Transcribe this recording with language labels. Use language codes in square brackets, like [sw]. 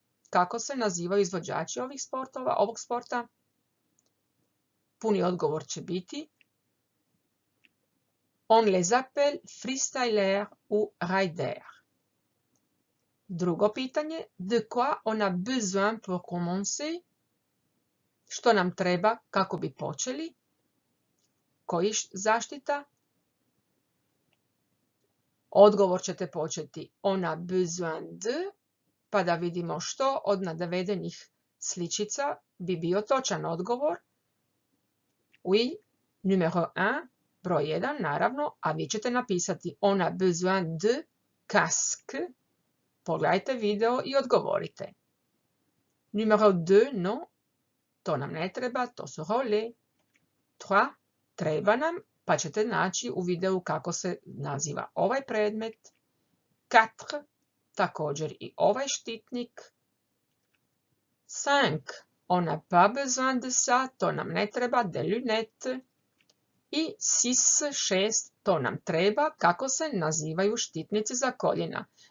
[hr] Kako se nazivaju izvođači ovog sporta? Puni odgovor će biti [fr] on les appelle freestylers ou riders. [hr] Drugo pitanje, [fr] de quoi on a besoin pour commencer? [hr] Što nam treba kako bi počeli? Koji zaštita? Odgovor ćete početi [fr] on a besoin de, [hr] pa da vidimo što od navedenih sličica bi bio točan odgovor. [fr] Oui, numéro 1, [hr] broj 1, naravno, a vi ćete napisati [fr] on a besoin de casque. [hr] Pogledajte video i odgovorite. [fr] Numéro 2, non, [hr] to nam ne treba, to su relais. 3, treba nam, pa ćete naći u videu kako se naziva ovaj predmet. 4, također i ovaj štitnik. 5. [fr] On n'a pas besoin de ça, [hr] to nam ne treba, [fr] des lunettes. [hr] I 6, 6, to nam treba, kako se nazivaju štitnici za koljena.